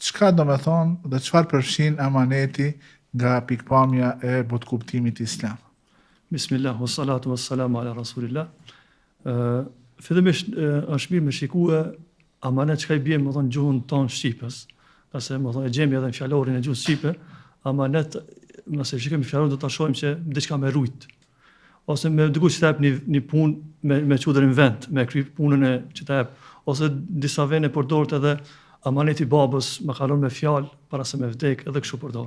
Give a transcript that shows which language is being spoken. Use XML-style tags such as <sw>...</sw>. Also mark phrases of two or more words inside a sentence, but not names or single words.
<sq>çka do me thonë dhe çfarë përfshin amaneti nga pikpamja e botkuptimit islam?</sq> <ar>Bismillah, wassalatu wassalamu ala rasulillah.</ar> <sq>Fillimisht është mirë me shikue amanet çka I bie më thonë gjuhën tonë shqipës. Qase më thonë e gjemi edhe në fjalorin e gjuhës shqipe, amanet nëse shikojmë fjalorin do ta shohim që diçka me rujt. Ose me dikush që ta jep një punë me çudrin vend, me kry punën e që ta jep, ose disa vende përdoret edhe amaneti babës, më kalon me fjalë para se me vdek, edhe kështu përdor.</sq>